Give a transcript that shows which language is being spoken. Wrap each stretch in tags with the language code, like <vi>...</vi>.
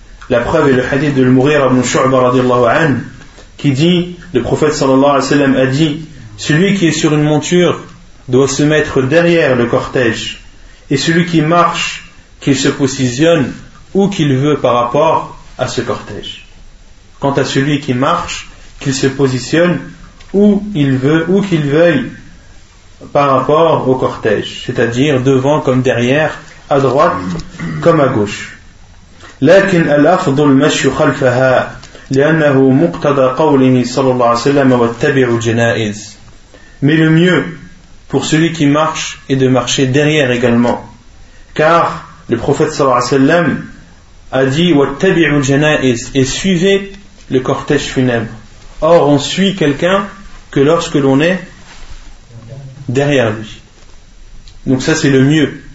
<fr>La preuve est le hadith de Al-Mughira ibn Shu'ba radiallahu anhu qui dit, le prophète sallallahu alayhi wa sallam a dit, celui qui est sur une monture doit se mettre derrière le cortège, et celui qui marche, qu'il se positionne où qu'il veut par rapport à ce cortège. Quant à celui qui marche, qu'il se positionne où il veut, où qu'il veuille, par rapport au cortège, c'est-à-dire devant comme derrière, à droite comme à gauche.</fr> <ar>لكن الأفضل المشي خلفها لأنه مقتضى قوله صلى الله عليه وسلم واتبع الجنائز.</ar> <fr>Mais le mieux pour celui qui marche est de marcher derrière également, car le prophète صلى الله عليه وسلم a dit</fr> <ar>واتبع الجنائز,</ar> <fr>et suivez le cortège funèbre. Or on suit quelqu'un que lorsque l'on est derrière lui. Donc ça c'est le mieux.</fr>